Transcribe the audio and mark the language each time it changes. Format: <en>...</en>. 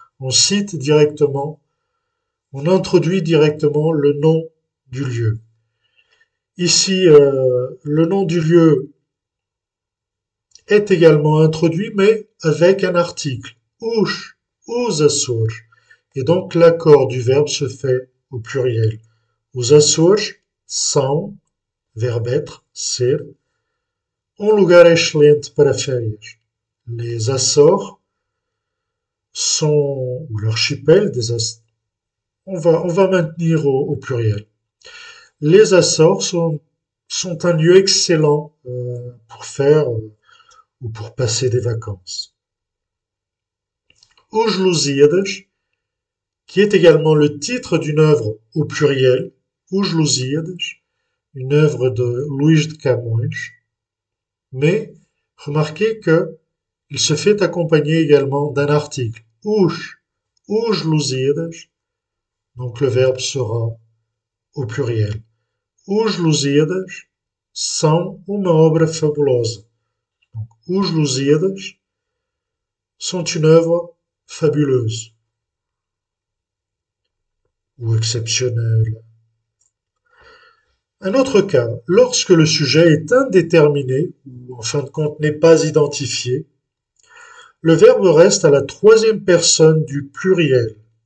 <fr>Donc, on cite directement, on introduit directement le nom du lieu. Ici, le nom du lieu est également introduit, mais avec un article, os Açores. Et donc, l'accord du verbe se fait au pluriel.</fr> <pt>Os Açores são,</pt> <fr>verbe être,</fr> <pt>ser, lugar excelente para férias.</pt> <fr>Les Açores sont, ou l'archipel des Açores, on va maintenir au pluriel. Les Açores sont un lieu excellent pour faire ou pour passer des vacances. Os Lusíadas, qui est également le titre d'une œuvre au pluriel, Os Lusíadas, une œuvre de Luís de Camões, mais remarquez que il se fait accompagner également d'un article, os Lusíadas, donc le verbe sera au pluriel.</fr> <pt>Os Lusíadas são uma obra fabulosa.</pt> <fr>Donc, os Lusíadas sont une œuvre fabuleuse ou exceptionnelle. Un autre cas, lorsque le sujet est indéterminé ou en fin de compte n'est pas identifié, le verbe reste à la troisième personne du pluriel.</fr>